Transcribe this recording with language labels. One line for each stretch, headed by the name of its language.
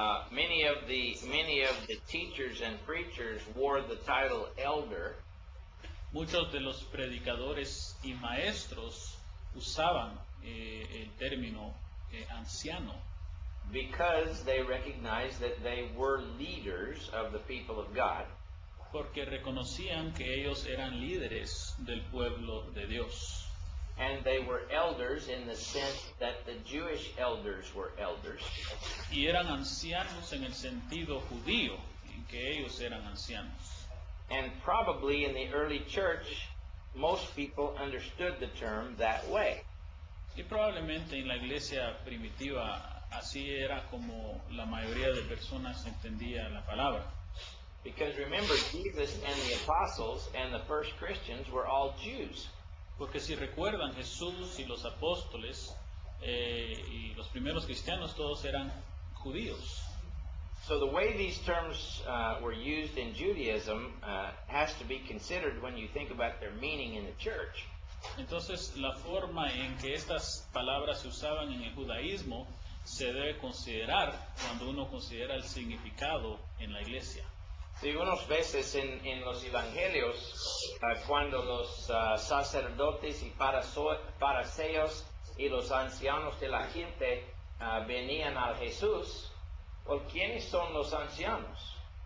English: Many of the teachers and preachers wore the title elder
Spanish: Muchos de los predicadores y maestros usaban el término anciano
English: because they recognized that they were leaders of the people of God.
Spanish: porque reconocían que ellos eran líderes del pueblo de Dios.
English: And they were elders in the sense that the Jewish elders were elders.
Spanish: Y eran ancianos en el sentido judío, en que ellos eran ancianos.
English: And probably in the early church, most people understood the term that way.
Spanish: Y probablemente en la iglesia primitiva así era como la mayoría de personas entendía la palabra.
English: Because remember, Jesus and the apostles and the first Christians were all Jews.
Spanish: Porque si recuerdan, Jesús y los apóstoles y los primeros cristianos todos eran judíos.
English: So the way these terms were used in Judaism has to be considered when you think about their meaning in the church.
Spanish: Entonces, la forma en que estas palabras se usaban en el judaísmo se debe considerar cuando uno considera el significado en la iglesia. Sí, unas veces en los evangelios, cuando los sacerdotes y fariseos y los ancianos de la gente venían a Jesús, ¿por quiénes son los ancianos?